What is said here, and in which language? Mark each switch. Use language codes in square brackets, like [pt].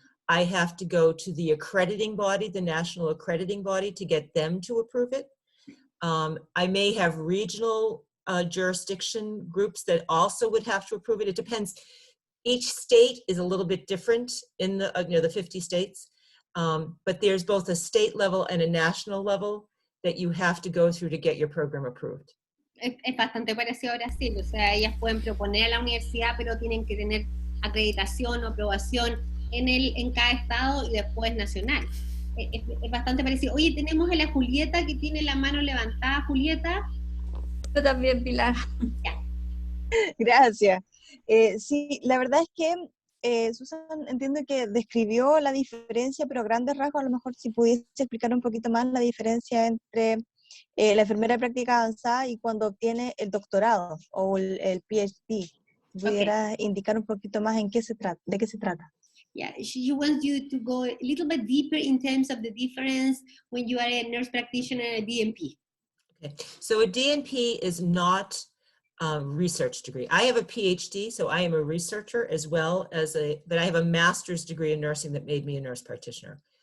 [en] I have to go to the accrediting body, the national accrediting body, to get them to approve it. I may have regional jurisdiction groups that also would have to approve it. It depends. Each state is a little bit different in the, the 50 states, but there's both a state level and a national level that you have to go through to get your program approved. [es] Es bastante parecido a Brasil, o sea, ellas pueden proponer a la universidad, pero tienen que tener acreditación o aprobación en cada estado y después nacional. Es bastante parecido. Oye, tenemos a la Julieta que tiene la mano levantada. Julieta. Yo también, Pilar. Ya. Gracias. Sí, la verdad es que Susan entiendo que describió la diferencia, pero a grandes rasgos, a lo mejor si pudiese explicar un poquito más la diferencia entre la enfermera de práctica avanzada y cuando obtiene el doctorado o el PhD. ¿Pudiera indicar un poquito más de qué se trata? [en] Yeah, she wants you to go a little bit deeper in terms of the difference when you are a nurse practitioner and a DNP. Okay, so a DNP is not a research degree. I have a PhD, so I am a researcher as well as but I have a master's degree in nursing that made me a nurse practitioner.